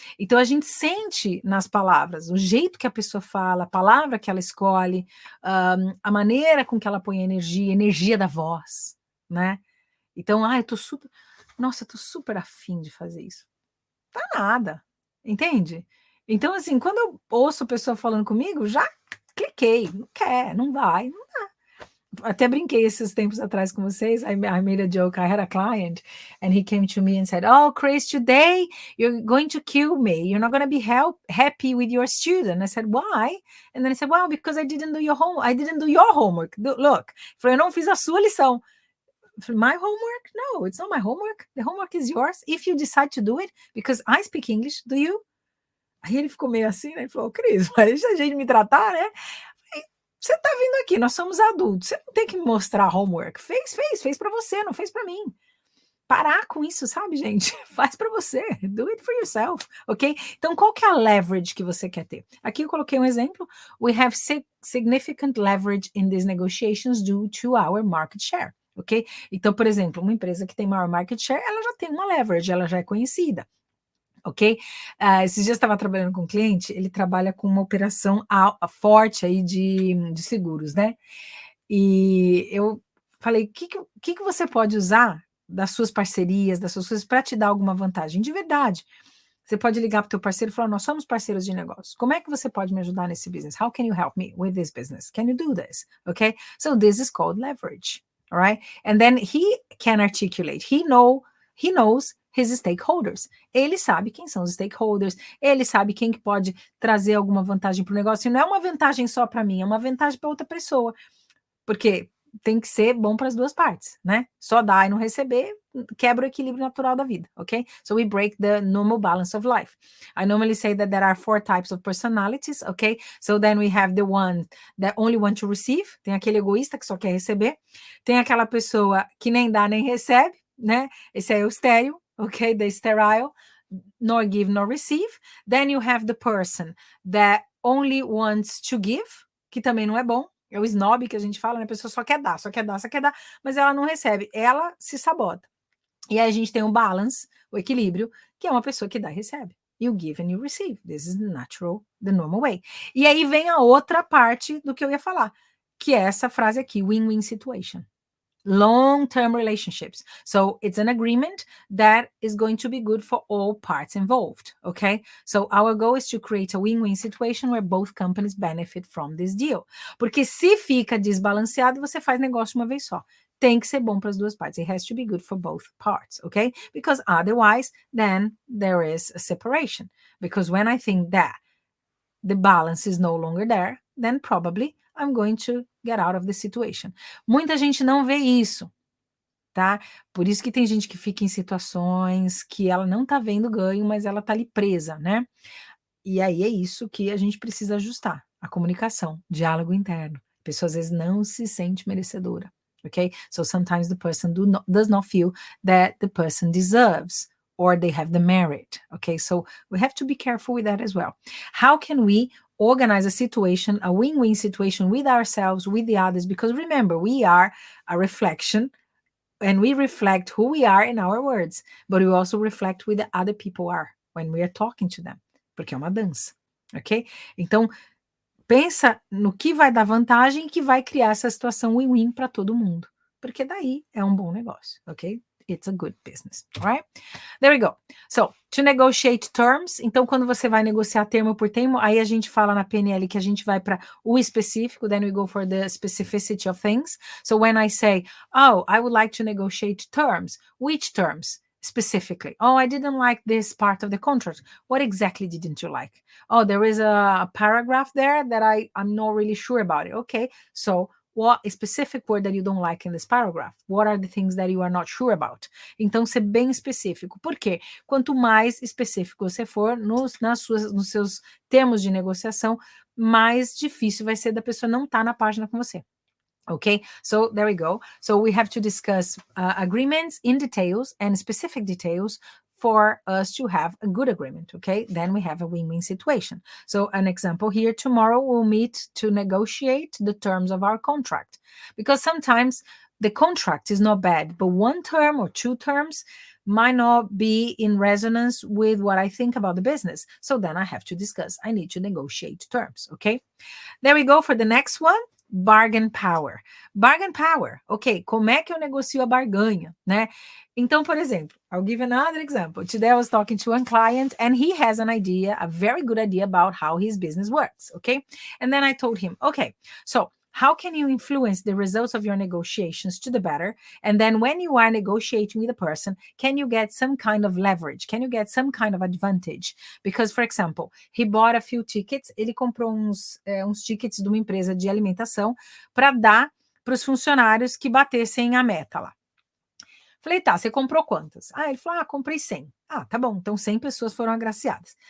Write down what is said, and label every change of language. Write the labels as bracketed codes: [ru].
[pt] Então a gente sente nas palavras, o jeito que a pessoa fala, a palavra que ela escolhe, a maneira com que ela põe a energia da voz, né? Então, eu tô super, nossa, eu tô super afim de fazer isso. Tá nada, entende? Então, assim, quando eu ouço a pessoa falando comigo, já cliquei, não quer, não vai, não dá. Até brinquei esses tempos atrás com vocês. [en] I made a joke. I had a client and he came to me and said, oh, Chris, today you're going to kill me. You're not going to be happy with your student. I said, why? And then I said, well, because I didn't do your homework. I didn't do your homework. [pt] Look, eu não fiz a sua lição. [en] My homework? No, it's not my homework. The homework is yours if you decide to do it, because I speak English. Do you? [pt] Aí ele ficou meio assim, né? Ele falou, Cris, mas deixa a gente me tratar, né? Você tá vindo aqui, nós somos adultos, você não tem que me mostrar homework. Fez para você, não fez para mim. Parar com isso, sabe, gente? Faz para você, [en] do it for yourself, [pt] ok? Então, qual que é a leverage que você quer ter? Aqui eu coloquei um exemplo. [en] We have significant leverage in these negotiations due to our market share, ok? [pt] Então, por exemplo, uma empresa que tem maior market share, ela já tem uma leverage, ela já é conhecida. Ok? Esses dias eu estava trabalhando com um cliente, ele trabalha com uma operação forte aí de seguros, né? E eu falei, o que você pode usar das suas parcerias, das suas coisas, para te dar alguma vantagem? De verdade. Você pode ligar para o teu parceiro e falar, nós somos parceiros de negócio. Como é que você pode me ajudar nesse business? [en] How can you help me with this business? Can you do this? Okay? So this is called leverage. All right? And then he can articulate. He knows his stakeholders. [pt] Ele sabe quem são os stakeholders, ele sabe quem que pode trazer alguma vantagem para o negócio. E não é uma vantagem só para mim, é uma vantagem para outra pessoa. Porque tem que ser bom para as duas partes, né? Só dar e não receber quebra o equilíbrio natural da vida, ok? [en] So we break the normal balance of life. I normally say that there are 4 types of personalities, ok? So then we have the one that only want to receive, [pt] tem aquele egoísta que só quer receber, tem aquela pessoa que nem dá nem recebe, né? Esse é o estéril, ok? [en] The sterile, nor give nor receive. Then you have the person that only wants to give, [pt] que também não é bom. É o snob que a gente fala, né? A pessoa só quer dar, mas ela não recebe, ela se sabota. E aí a gente tem o balance, o equilíbrio, que é uma pessoa que dá e recebe, [en] You give and you receive. This is the normal way. [pt] E aí vem a outra parte do que eu ia falar, que é essa frase aqui, win-win situation. [en] Long-term relationships. So it's an agreement that is going to be good for all parts involved, okay? So our goal is to create a win-win situation where both companies benefit from this deal. [pt] Porque se fica desbalanceado, você faz negócio uma vez só. Tem que ser bom para as duas partes. [en] It has to be good for both parts, okay? Because otherwise, then there is a separation. Because when I think that the balance is no longer there, then probably I'm going to get out of the situation. [pt] Muita gente não vê isso, tá? Por isso que tem gente que fica em situações que ela não tá vendo ganho, mas ela tá ali presa, né? E aí é isso que a gente precisa ajustar, a comunicação, diálogo interno. A pessoa às vezes não se sente merecedora, ok? [en] So sometimes the person does not feel that the person deserves or they have the merit, okay? So we have to be careful with that as well. How can we organize a situation, a win-win situation with ourselves, with the others? Because remember, we are a reflection and we reflect who we are in our words, but we also reflect who the other people are when we are talking to them, [pt] porque é uma dança, [en] ok? [pt] Então, pensa no que vai dar vantagem e que vai criar essa situação win-win para todo mundo, porque daí é um bom negócio, ok? [en] It's a good business, alright? There we go. So, to negotiate terms, [pt] então quando você vai negociar termo por termo, aí a gente fala na PNL que a gente vai para o específico, [en] then we go for the specificity of things. So when I say, oh, I would like to negotiate terms, which terms? Specifically, oh, I didn't like this part of the contract. What exactly didn't you like? Oh, there is a paragraph there that I'm not really sure about it. Okay, so what specific word that you don't like in this paragraph? What are the things that you are not sure about? [pt] Então, ser bem específico. Por quê? Quanto mais específico você for nos seus termos de negociação, mais difícil vai ser da pessoa não estar na página com você. [en] Okay, so there we go. So we have to discuss agreements in details and specific details for us to have a good agreement, okay? Then we have a win-win situation. So an example here, tomorrow we'll meet to negotiate the terms of our contract. Because sometimes the contract is not bad, but one term or two terms might not be in resonance with what I think about the business. So then I have to discuss. I need to negotiate terms, okay? There we go for the next one. Bargain power. Bargain power. [pt] Ok, como é que eu negocio a barganha, né? Então, por exemplo, [en] I'll give another example. Today I was talking to a client and he has an idea, a very good idea about how his business works, okay? And then I told him, okay, so how can you influence the results of your negotiations to the better? And then when you are negotiating with a person, can you get some kind of leverage? Can you get some kind of advantage? Because, for example, he bought a few tickets, [pt] ele comprou uns tickets de uma empresa de alimentação para dar para os funcionários que batessem a meta lá. Falei, tá, você comprou quantas? Ah, ele falou, comprei 100. Ah, tá bom, então 100 pessoas foram agraciadas.